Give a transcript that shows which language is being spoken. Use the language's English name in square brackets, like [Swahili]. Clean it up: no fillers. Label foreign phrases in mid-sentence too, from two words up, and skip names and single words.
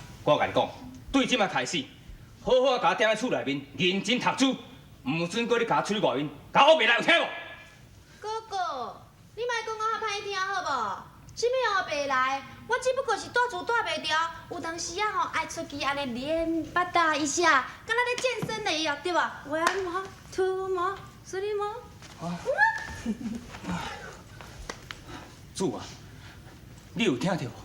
[Min Nan Chinese] 我甲你讲，对即摆开始，好好甲我踮在厝内面，认真读书，唔准搁你甲我出去外面，甲我袂来有听无？哥哥，你莫讲我较歹听好无？什么后白来？我只不过是住厝住袂牢，有当时啊吼爱出去安尼练八打一下，敢若咧健身的样，对吧？1模，2模，3模。主啊，你有听到无？